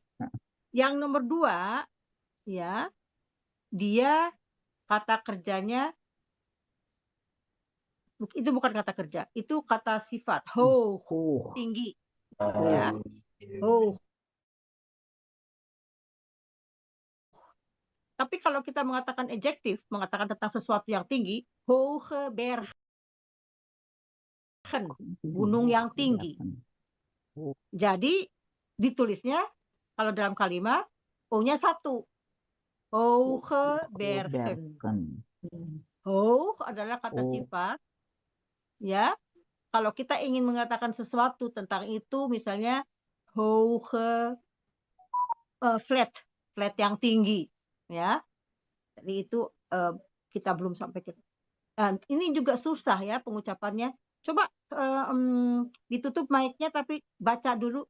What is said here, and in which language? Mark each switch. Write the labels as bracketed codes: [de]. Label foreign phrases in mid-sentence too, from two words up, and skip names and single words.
[id] Yang nomor 2, ya, dia kata kerjanya, itu bukan kata kerja, itu kata sifat. Ho, tinggi. Ya. Ho. Tapi kalau kita mengatakan adjektif, mengatakan tentang sesuatu yang tinggi, [nl] hoge bergen, [id] gunung yang tinggi. Jadi ditulisnya kalau dalam kalimat O-nya 1. [nl] Hoge bergen. [id] Hoog adalah kata sifat. Ya. Kalau kita ingin mengatakan sesuatu tentang itu, misalnya [nl] hoge flat [id] yang tinggi. Ya, jadi itu kita belum sampai ke. Ini juga susah ya pengucapannya. Coba ditutup mic-nya tapi baca dulu.